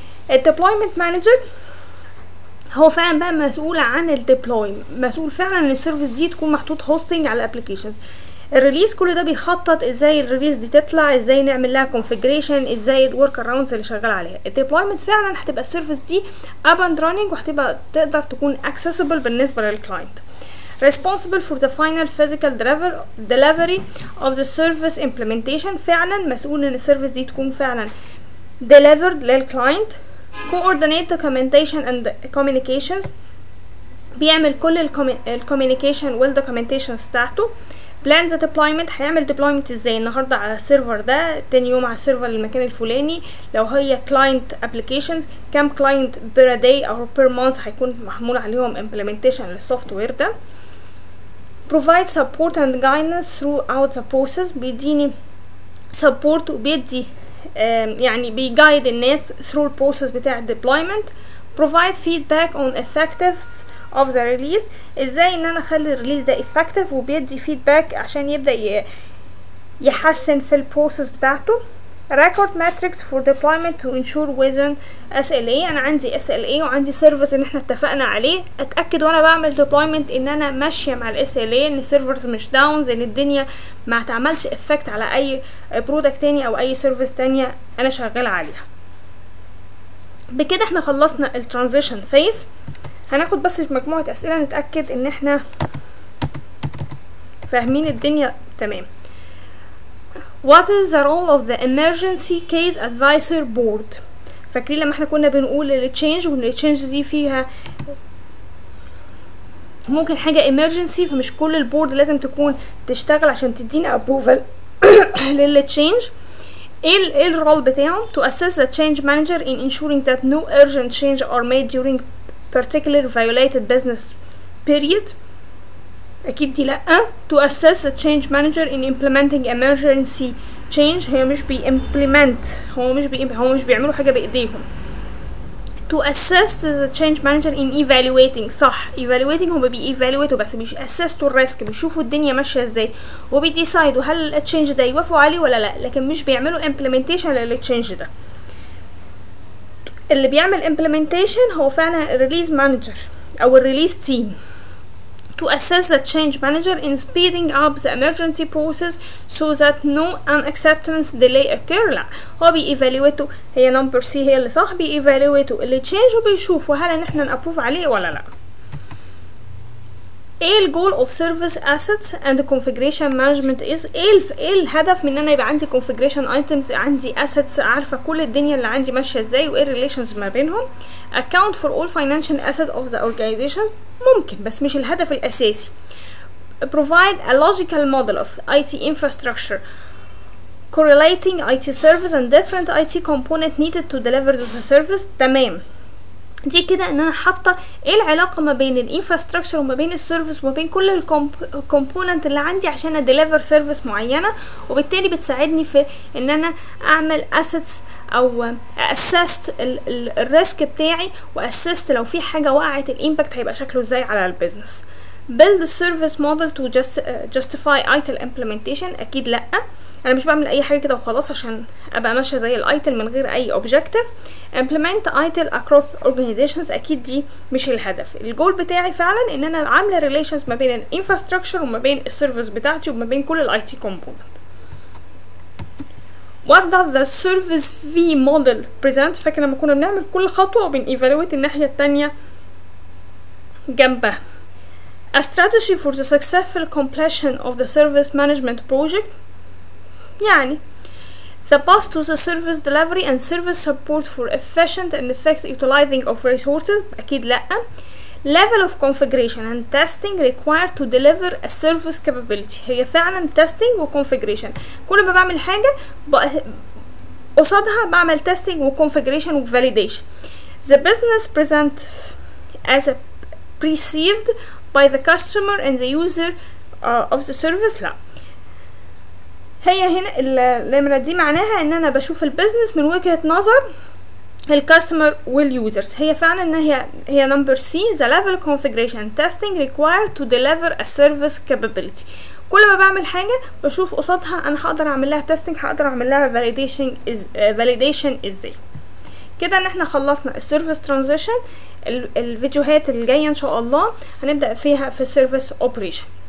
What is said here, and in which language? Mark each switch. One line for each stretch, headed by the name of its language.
Arabic: الديبلويمنت مانجر هو فعلا بقى مسؤول عن الديبلوي، مسؤول فعلا ان السيرفيس دي تكون محطوط هوستنج على الابليكيشنز. الريليز كل ده بيخطط ازاي الريليز دي تطلع، ازاي نعمل لها كونفيجريشن، ازاي الورك اراوندز اللي شغال عليها. الديبلويمنت فعلا هتبقى السيرفيس دي اب اند راننج، وهتبقى تقدر تكون accessible بالنسبه للكلاينت.
English: responsible for the final physical delivery of the service implementation،
Arabic: فعلا مسؤول ان السيرفيس دي تكون فعلا
English: delivered للكلاينت. coordinate documentation and communications،
Arabic: بيعمل كل الكوميونيكيشن والدوكيومنتيشنز بتاعته.
English: plan the deployment،
Arabic: هيعمل deployment ازاي النهارده على السيرفر ده، تاني يوم على السيرفر المكان الفلاني. لو هي client applications كام client per day او per month هيكون محمول عليهم implementation للسوفت وير ده.
English: provide support and guidance throughout the process،
Arabic: بيديني support وبيدي يعني بيجايد الناس through البروسيس بتاع deployment.
English: provide feedback on effectiveness of the release،
Arabic: ازاي ان انا اخلي الريليز ده effective، وبيدي feedback عشان يبدأ يحسن في البروسيس بتاعته.
English: record metrics for deployment to ensure within SLA،
Arabic: انا عندي SLA وعندي سيرفيس ان احنا اتفقنا عليه، اتاكد وانا بعمل deployment ان انا ماشيه مع ال SLA، ان السيرفرز مش داونز، ان الدنيا ما تعملش افكت على اي برودكت تاني او اي سيرفيس تانية انا شغاله عليها. بكده احنا خلصنا الترانزيشن فيس. هناخد بس مجموعه اسئله نتاكد ان احنا فاهمين الدنيا تمام.
English: What is the role of the emergency case advisor board؟
Arabic: فاكرين لما احنا كنا بنقول التشينج، وان التشينج دي فيها ممكن حاجة emergency، فمش كل البورد لازم تكون تشتغل عشان تدينا approval للتشينج. ايه الرول بتاعه؟
English: to assist the change manager in ensuring that no urgent change are made during particular violated business period.
Arabic: اكيد دي لا.
English: to assess the change manager in implementing emergency change،
Arabic: هي مش بيimplement، هو مش بيعملوا حاجه بايديهم.
English: to assess the change manager in evaluating،
Arabic: صح evaluating، هم بيevaluateوا بس مش assessوا الريسك، بيشوفوا الدنيا ماشيه ازاي وبيديسايدوا هل التشينج ده يوافقوا عليه ولا لا، لكن مش بيعملوا implementation للتشينج ده. اللي بيعمل implementation هو فعلا الريليز مانجر او الريليز تيم.
English: to assess the change manager in speeding up the emergency process so that no unacceptance delay occur.
Arabic: لا، هو بيevaluateوا، هي نمبر سي هي اللي صح، بيevaluateوا اللي change وبيشوفوا هل ان احنا نابروف عليه ولا لا. ايه الجول
English: of service assets and configuration management is،
Arabic: ايه الهدف من ان انا يبقى عندي configuration items، عندي assets، عارفه كل الدنيا اللي عندي ماشيه ازاي وايه relations ما بينهم.
English: account for all financial assets of the organization،
Arabic: ممكن بس مش الهدف الاساسي.
English: provide a logical model of IT infrastructure correlating IT service and different IT component needed to deliver the service.
Arabic: تمام. دي كده ان انا حاطه ايه العلاقه ما بين الانفراستراكشر وما بين السيرفيس وما بين كل الكومبوننت اللي عندي عشان اديليفر سيرفيس معينه، وبالتالي بتساعدني في ان انا اعمل اسيتس او اسست الريسك بتاعي، واسست لو في حاجه وقعت الامباكت هيبقى شكله ازاي على البيزنس.
English: build a service model to justify ITIL implementation.
Arabic: اكيد لا، انا مش بعمل اي حاجه كده وخلاص عشان ابقى ماشيه زي الايتل من غير اي objective.
English: implement ITIL across organizations.
Arabic: اكيد دي مش الهدف. الجول بتاعي فعلا ان انا عامله relations ما بين الانفراستراكشر وما بين السيرفيس بتاعتي وما بين كل الاي تي component.
English: what does the service fee model present؟
Arabic: فاكر لما كنا بنعمل كل خطوه وبن evaluate الناحيه التانيه جنبها.
English: a strategy for the successful completion of the service management project. يعني the path to the service delivery and service support for efficient and effective utilizing of resources.
Arabic: أكيد لأ.
English: level of configuration and testing required to deliver a service capability.
Arabic: هي فعلا testing و configuration. كل ما بعمل حاجة قصادها بعمل testing و configuration و validation.
English: the business present as a perceived by the customer and the user of the service.
Arabic: لا، هي هنا النمرة دي معناها ان انا بشوف البيزنس من وجهة نظر الكاستمر واليوزرز. هي فعلا ان هي نمبر سي.
English: the level configuration testing required to deliver a service capability.
Arabic: كل ما بعمل حاجة بشوف قصادها انا هقدر اعمل لها testing، هقدر اعمل لها validation ازاي. كده ان احنا خلصنا السيرفيس ترانزيشن. الفيديوهات الجايه ان شاء الله هنبدا فيها في السيرفيس اوبريشن.